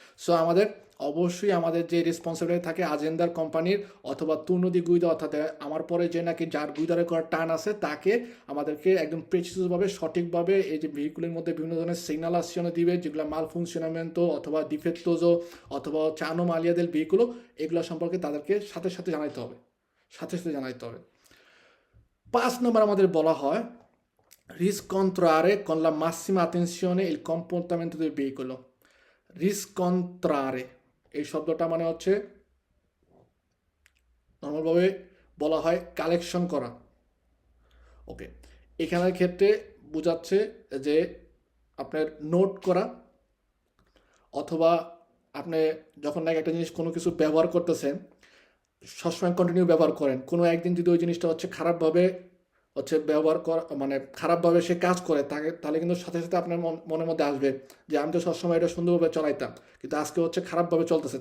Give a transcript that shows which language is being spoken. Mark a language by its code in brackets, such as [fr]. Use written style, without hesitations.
[bn] So আমাদের অবশ্যই আমাদের যে রেসপন্সিবিলিটি থাকে আজেন্দার কোম্পানির অথবা তুর্নদী গুইদা, অর্থাৎ আমার পরে যে নাকি যার গুইদারে করার টার্ন আছে তাকে আমাদেরকে একদম প্রেসিসভাবে সঠিকভাবে এই যে ভেহিকুলের মধ্যে বিভিন্ন ধরনের সিগনালাইজেশন দিবে, যেগুলো মাল ফুংশনামেন্টো অথবা ডিফেক্টোজো অথবা হচ্ছে আনোমালিয়াদের ভেহিকুলও, এগুলো সম্পর্কে তাদেরকে সাথে সাথে জানাইতে হবে, সাথে সাথে জানাইতে হবে। 5 নম্বর আমাদের বলা হয় [it] riscontrare con la massima attenzione il comportamento del veicolo। [bn] riscontrare এই শব্দটা মানে হচ্ছে নর্মালভাবে বলা হয় কালেকশন করা। ওকে, এখানের ক্ষেত্রে বোঝাচ্ছে যে আপনার নোট করা, অথবা আপনি যখন নাকি একটা জিনিস কোনো কিছু ব্যবহার করতেছেন সবসময় কন্টিনিউ ব্যবহার করেন, কোনো একদিন যদি ওই জিনিসটা হচ্ছে খারাপভাবে হচ্ছে ব্যবহার করা মানে খারাপভাবে সে কাজ করে তাকে, তাহলে কিন্তু সাথে সাথে আপনার মনের মধ্যে আসবে যে আমি তো সবসময় এটা সুন্দরভাবে চালাইতাম, কিন্তু আজকে হচ্ছে খারাপভাবে চলতেছে।